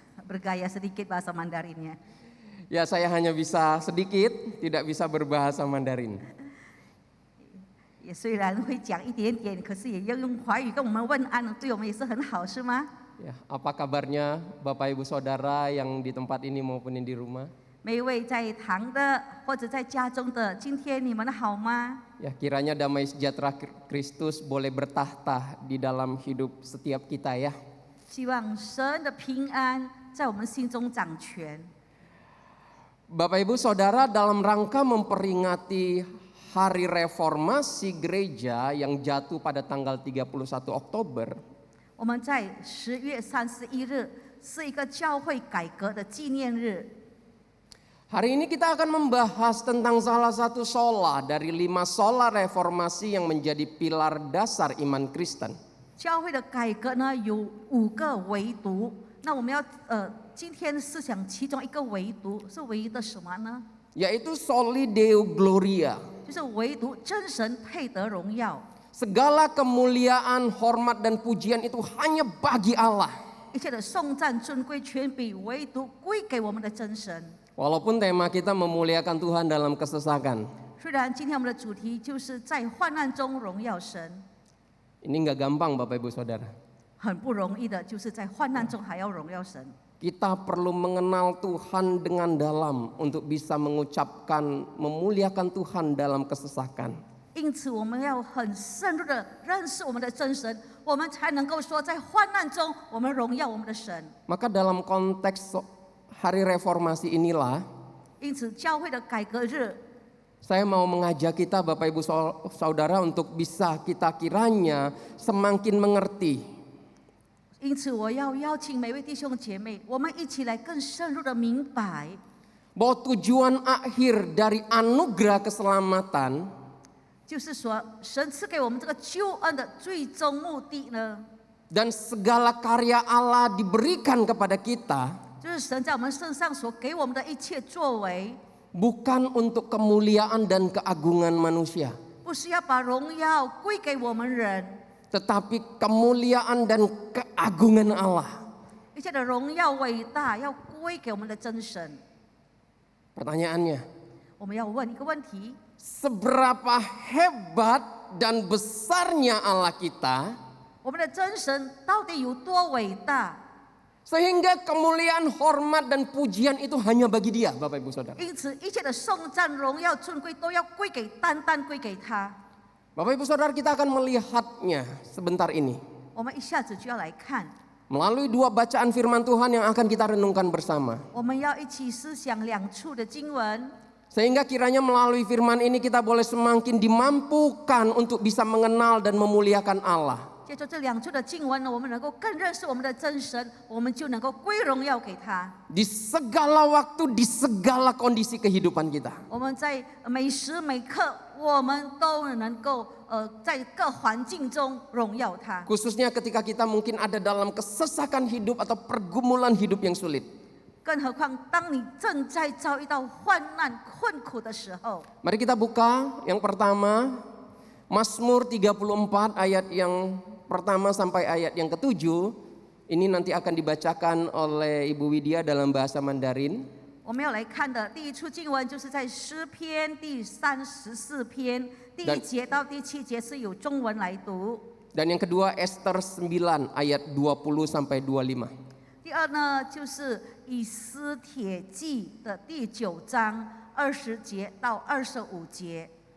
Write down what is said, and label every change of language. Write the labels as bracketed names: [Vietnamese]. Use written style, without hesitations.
[Indonesian] Bergaya sedikit bahasa Mandarinnya. Ya saya hanya bisa sedikit, tidak bisa berbahasa Mandarin. [Chinese] 也虽然会讲一点点，可是也要用华语跟我们问安，对我们也是很好，是吗？ [Indonesian] Ya, apa kabarnya Bapak Ibu Saudara yang di tempat ini maupun yang di rumah? [Chinese] 每一位在堂的或者在家中的，今天你们好吗？ [Indonesian] Ya, kiranya damai sejahtera Kristus boleh bertahta di dalam hidup setiap kita ya. [Chinese] 希望神的平安在我们心中掌权。 [Indonesian] Bapak Ibu Saudara, dalam rangka memperingati Hari Reformasi Gereja yang jatuh pada tanggal 31 Oktober, [Chinese] 我们在10月31日是一个教会改革的纪念日。 [Indonesian] hari ini kita akan membahas tentang salah satu sola dari 5 sola reformasi yang menjadi pilar dasar iman Kristen. [Chinese] 教会的改革呢有5个维度，那我们要今天思想其中一个维度是唯一的什么呢？ [Indonesian] Yaitu soli Deo Gloria. [Chinese] 就是唯独真神配得荣耀， [Indonesian] Segala kemuliaan, hormat dan pujian itu hanya bagi Allah. [Chinese] 一切的颂赞、尊贵、权柄，唯独归给我们的真神。 [Indonesian] Walaupun tema kita memuliakan Tuhan dalam kesesakan. [Chinese] 虽然今天我们的主题就是在患难中荣耀神， [Indonesian] Ini nggak gampang Bapak Ibu Saudara. [Chinese] 很不容易的，就是在患难中还要荣耀神。 [Indonesian] Kita perlu mengenal Tuhan dengan dalam untuk bisa mengucapkan memuliakan Tuhan dalam kesesakan. [Chinese] 因此，我们要很深入的认识我们的真神，我们才能够说，在患难中我们荣耀我们的神。 [Indonesian] Maka dalam konteks Hari Reformasi inilah [Chinese] 因此，教会的改革日， [Indonesian] saya mau mengajak kita Bapak Ibu Saudara untuk bisa kita kiranya semakin mengerti [Chinese] 因此我要邀请每位弟兄姐妹，我们一起来更深入的明白， [Indonesian] bahwa tujuan akhir dari anugerah keselamatan [Chinese] 就是说，神赐给我们这个救恩的最终目的呢， [Indonesian] dan segala karya Allah diberikan kepada kita [Chinese] 就是神在我们身上所给我们的一切作为， [Indonesian] bukan untuk kemuliaan dan keagungan manusia, [Chinese] 不是要把荣耀归给我们人， [Indonesian] tetapi kemuliaan dan keagungan Allah. [Chinese] 一切的荣耀伟大要归给我们的真神。 [Indonesian] Pertanyaannya, [Chinese] 我们要问一个问题： [Indonesian] seberapa hebat dan besarnya Allah kita [Chinese] 我们的真神到底有多伟大？ [Indonesian] sehingga kemuliaan, hormat dan pujian itu hanya bagi Dia, Bapak Ibu Saudara. [Chinese] 因此，一切的颂赞、荣耀、尊贵都要归给单单归给他。 [Indonesian] Bapak Ibu Saudara, kita akan melihatnya sebentar ini [Chinese] 我们一下子就要来看， [Indonesian] melalui 2 bacaan firman Tuhan yang akan kita renungkan bersama. [Chinese] 我们要一起思想2处的经文， [Indonesian] Sehingga kiranya melalui firman ini kita boleh semakin dimampukan untuk bisa mengenal dan memuliakan Allah. [Chinese] 借着这2处的经文呢，我们能够更认识我们的真神，我们就能够归荣耀给他。 [Indonesian] Di segala waktu, di segala kondisi kehidupan kita. [Chinese] 我们在每时每刻，我们都能够在各环境中荣耀他。 [Indonesian] Khususnya ketika kita mungkin ada dalam kesesakan hidup atau pergumulan hidup yang sulit. [Chinese] 更何况，当你正在遭遇到患难困苦的时候， [Indonesian] Mari kita buka yang pertama, Mazmur 34 ayat yang pertama sampai ayat yang ke-7. Ini nanti akan dibacakan oleh Ibu Widya dalam bahasa Mandarin. [Chinese] 我们要来看的第一处经文，就是在诗篇第34篇第1节到第7节，是有中文来读。 [Indonesian] Dan yang kedua Ester 9 ayat 20 sampai 25. [Chinese] 第二呢，就是以斯帖记的第9章20节到25节。